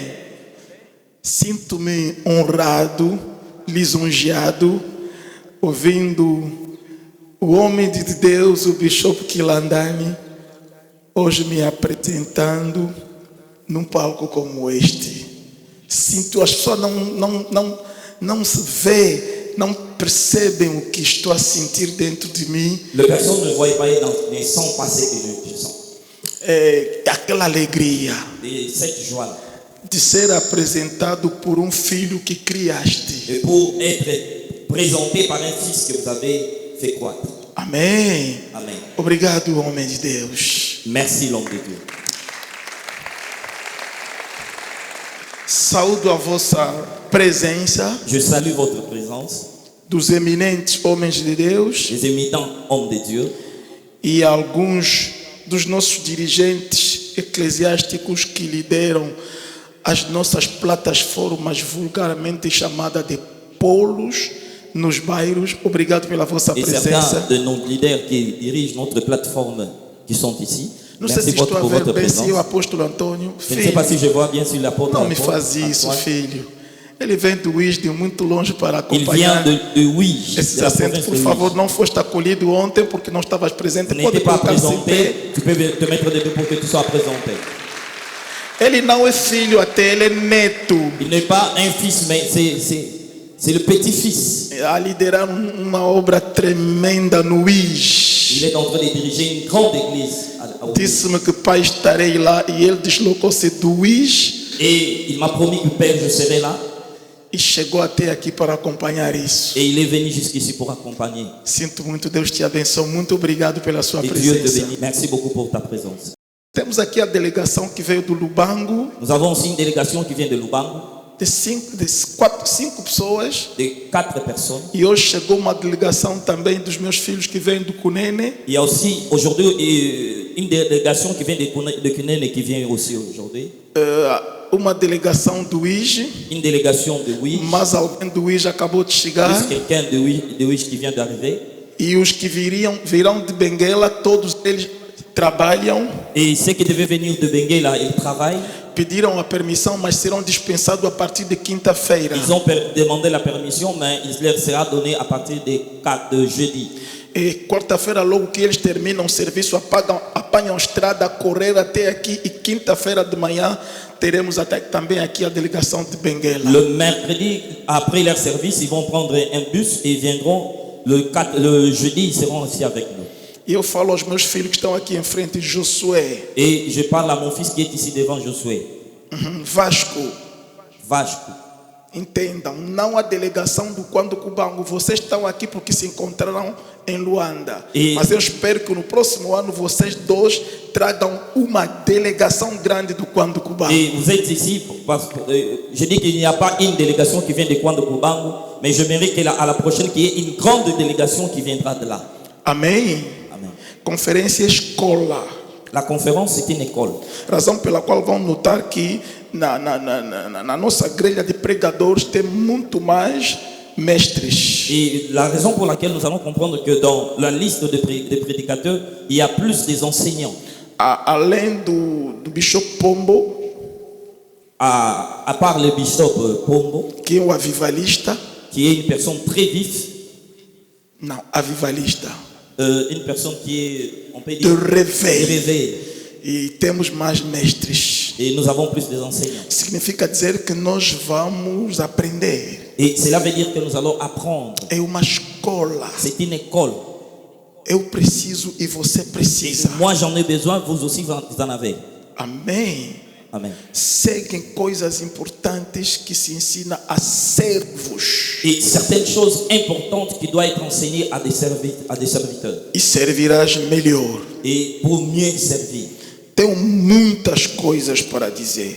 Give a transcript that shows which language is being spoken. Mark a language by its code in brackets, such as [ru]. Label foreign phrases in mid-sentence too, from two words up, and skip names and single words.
[pt] Sinto-me honrado, lisonjeado, ouvindo o homem de Deus, o Bishop Kilandani, hoje me apresentando num palco como este. Sinto, as pessoas não se vê, não percebem o que estou a sentir dentro de mim. [fr] Les personnes ne voient pas, ne sentent pas ce que je sens. [pt] É aquela alegria [fr] Et cette joie [pt] de ser apresentado por um filho que criaste. [fr] et pour être présenté par un fils que vous avez fait croître. [pt] Amém. [fr] Amen. [pt] Obrigado, homem de Deus. [fr] Merci l'homme de Dieu. [pt] Saúdo a vossa presença, [fr] Je salue votre présence, [pt] dos eminentes homens de Deus [fr] les éminents hommes de Dieu [pt] e alguns dos nossos dirigentes eclesiásticos que lideram as nossas plataformas vulgarmente chamadas de polos nos bairros. Obrigado pela vossa [fr] et [pt] presença. [fr] certains de nos leaders qui dirigent notre plateforme qui sont ici. [pt] Não sei [fr] Merci [pt] se estou a [fr] pour [pt] ver [fr] votre [pt] bem se [fr] présence. [pt] o apóstolo Antônio. [fr] Je ne sais pas si je vois bien sur l'apôtre. [pt] Não me faz isso, filho. Ele vem do Wisdom muito longe para [fr] Il [pt] acompanhar [fr] vient de Ouige, [pt] esses [fr] de la [pt] assentos. [fr] province [pt] Por [fr] de [pt] favor, [fr] Ouige. [pt] não foste acolhido ontem porque não estavas presente. [fr] Tu [pt] Pode [fr] n'étais pas [pt] colocar-se em pé. [fr] présenté, tu peux te mettre debout pour que tu sois présenté. [pt] Ele não é filho até, ele é neto. [fr] Il n'est pas un fils, mais c'est le petit-fils. [pt] A liderar uma obra tremenda no Wisdom. [fr] Il est en train de diriger une grande église à Ouige. [pt] Disse-me que pai estarei lá e ele deslocou-se do Wisdom [fr] Et il m'a promis que Père, je serai là. [pt] e chegou até aqui para acompanhar isso. [fr] Et il est venu jusqu'ici pour accompagner. [pt] Sinto muito, Deus te abençoe. Muito obrigado pela sua [fr] Et Dieu te [pt] presença. [fr] bénisse. Merci beaucoup pour ta présence. [pt] Temos aqui a delegação que veio do Lubango, [fr] Nous avons aussi une délégation qui vient de Lubango, [pt] de cinco pessoas. [fr] de 4 personnes. [pt] E hoje chegou uma delegação também dos meus filhos que vêm do Cunene. [fr] Il y a aussi aujourd'hui une délégation qui vient de Kunene qui vient aussi aujourd'hui. [pt] Uma delegação do IGE, [fr] Une délégation de Ouige. [pt] mas alguém do IGE acabou de chegar. [fr] Plus quelqu'un de Ouige qui vient d'arriver. [pt] E os que virão de Benguela, todos eles trabalham. [fr] Et ceux qui devaient venir de Benguela, ils travaillent. [pt] Pediram a permissão, mas serão dispensados a partir de quinta-feira. [fr] Ils ont demandé la permission, mais il leur sera donné à partir de jeudi. [pt] E quarta-feira, logo que eles terminam o serviço, apanham a estrada, a correr até aqui. E quinta-feira de manhã teremos até também aqui a delegação de Benguela. [fr] Le mercredi, après leur service, ils vont prendre un bus et viendront le jeudi, ils seront aussi avec nous. [pt] E eu falo aos meus filhos que estão aqui em frente, Josué, [fr] Et je parle à mon fils qui est ici devant Josué. [pt] Vasco, [fr] Vasco. [pt] entendam, não a delegação do Quando Cubango. Vocês estão aqui porque se encontraram em Luanda. E- Mas eu espero que no próximo ano vocês dois tragam uma delegação grande do Quando Cubango. [fr] Et vous êtes ici parce que je dis qu'il n'y a pas une délégation qui vient de Kwando Kubango, mais je mérite qu'à la prochaine qu'il y ait une grande délégation qui viendra de là. [pt] Amém? [fr] Amen. [pt] Conferência escola. [fr] La conférence, c'est une école. [pt] Razão pela qual vão notar que na nossa grelha de pregadores tem muito mais mestres. [fr] Et la raison pour laquelle nous allons comprendre que dans la liste des prédicateurs, il y a plus des enseignants. [pt] Além do Bishop Pombo, [fr] À part le bishop Pombo, [pt] que é o avivalista. [fr] qui est une personne très vive, [pt] Não, avivalista. [fr] une personne qui est, on peut [pt] De [fr] dire, réveil. réveillée. [pt] E temos mais mestres. [fr] Et nous avons plus des enseignants. [pt] Significa dizer que nós vamos aprender. [fr] Et cela veut dire que nous allons apprendre. [pt] É uma escola. [fr] C'est une école. [pt] Eu preciso e você precisa. [fr] Moi, j'en ai besoin, vous aussi, vous en avez. [pt] Amém. [fr] Amen. [pt] Seguem coisas importantes que se ensina a servos. [fr] Et certaines choses importantes qui doivent être enseignées à des serviteurs. [pt] E servirás melhor. [fr] Et pour mieux servir. [pt] Tenho muitas coisas para dizer.